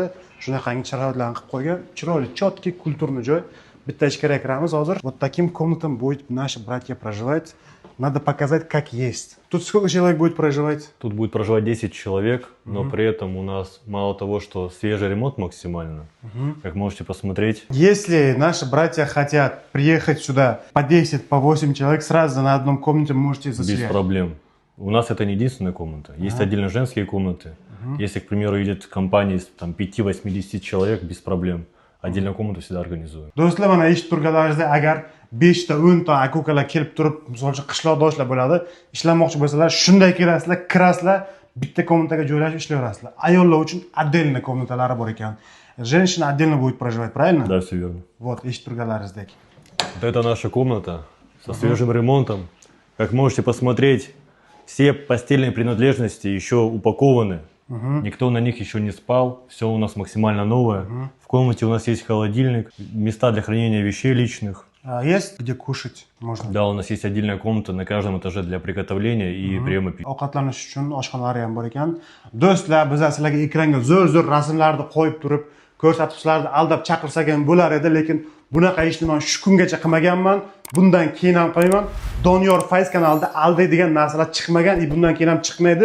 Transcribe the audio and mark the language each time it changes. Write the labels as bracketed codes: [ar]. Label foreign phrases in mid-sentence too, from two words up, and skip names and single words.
[uz] Shunaqangi sharoitlarni qilib qo'ygan, chiroyli, chotki, kulturniy joy. Bitta ichkariga kiramiz hozir. [ru] Вот таким комнатам будет наши братья проживать. Надо показать, как есть. Тут сколько человек будет проживать? Тут будет проживать 10 человек, но при этом у нас мало того, что свежий ремонт максимально, как можете посмотреть. Если наши братья хотят приехать сюда по 10, по 8 человек, сразу на одном комнате можете заселять? Без проблем. У нас это не единственная комната. Есть отдельно женские комнаты. Если, к примеру, идет компания из 5-80 человек, без проблем. Отдельную комнату всегда организуем. [uz] Do'stlar, mana eshitib turganlaringizda, agar 5 ta 10 ta aka-ukalar kelib turib, misol uchun qishloqdoshlar bo'ladi, ishlamoqchi bo'lsalar, shunday kelasizlar, kirasizlar, bitta komnataga joylashib ishlayverasizlar. Ayollar uchun отдельно komnatalari bor ekan. [ru] Женщина отдельно будет проживать, правильно? Да, все верно. Вот, [uz] eshitib turganlaringizdek. [ru] Вот это наша комната со свежим ремонтом. Как можете посмотреть, все постельные принадлежности еще упакованы Никто на них еще не спал, все у нас максимально новое. В комнате у нас есть холодильник, места для хранения вещей личных. Есть где kушать можно? Да, у нас есть отдельная комната на каждом этаже для приготовления и приема пищи. [uz] Ovqatlanish uchun oshxonalari ham bor ekan. Do'stlar, biz sizlarga ekranga zo'r rasmlarni qo'yib turib, ko'rsatib sizlarni aldab chaqirsak ham bo'lar edi, lekin bunaqa ishni men shu kungacha qilmaganman. Bundan keyin ham qilmayman. Doniyor Fayz kanalida aldaydigan narsalar chiqmagan, bundan keyin ham chiqmaydi.